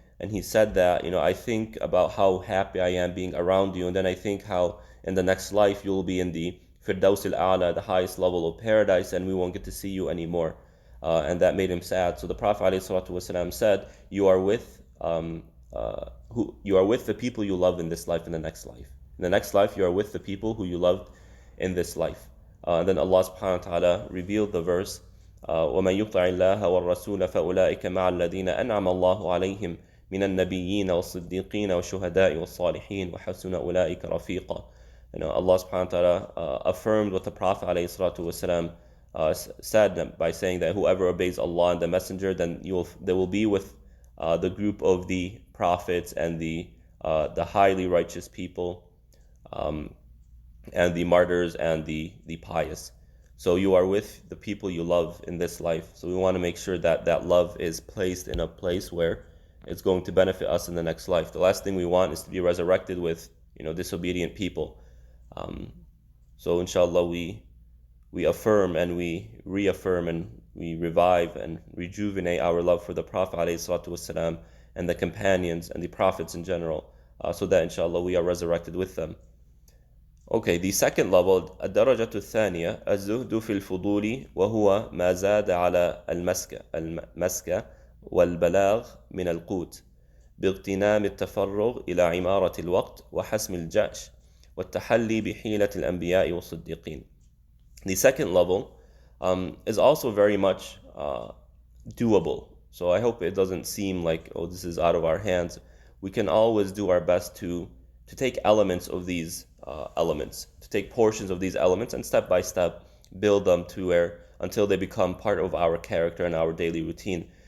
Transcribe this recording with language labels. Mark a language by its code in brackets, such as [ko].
[en] And he said that, I think about how happy I am being around you, and then I think how in the next life you'll be in the Firdaus al-A'la, the highest level of paradise, and we won't get to see you anymore. And that made him sad. So the Prophet ﷺ said, you are with the people you love in this life, in the next life. In the next life, you are with the people who you loved in this life. And then Allah subhanahu wa ta'ala revealed the verse, [ar] وَمَنْ يُطِعِ اللَّهَ وَالرَّسُولَ فَأُولَٰئِكَ مَعَ الَّذِينَ أَنْعَمَ اللَّهُ عَلَيْهِمْ مِنَ النَّبِيِّينَ وَالصِّدِّيقِينَ وَالشُّهَدَاءِ وَالصَّالِحِينَ وَحَسُنَ أُولَٰئِكَ رَفِيقًا. [en] Allah subhanahu wa ta'ala affirmed what the Prophet ﷺ said by saying that whoever obeys Allah and the Messenger, then they will be with the group of the prophets and the highly righteous people, and the martyrs and the pious. So you are with the people you love in this life. So we want to make sure that that love is placed in a place where it's going to benefit us in the next life. The last thing we want is to be resurrected with disobedient people. So inshallah we affirm and we reaffirm and we revive and rejuvenate our love for the Prophet ﷺ and the companions and the prophets in general, so that inshallah we are resurrected with them. Okay, the second level, [ar] الدرجة الثانية الزهد في الفضول وهو ما زاد على المسكة والبلاغ من القوت باغتنام التفرغ إلى عمارة الوقت وحسم الجأش والتحلي بحيلة الأنبياء والصديقين. [en] The second level is also very much doable. So I hope it doesn't seem like, oh, this is out of our hands. We can always do our best to take elements of these elements, to take portions of these elements and step by step build them until they become part of our character and our daily routine.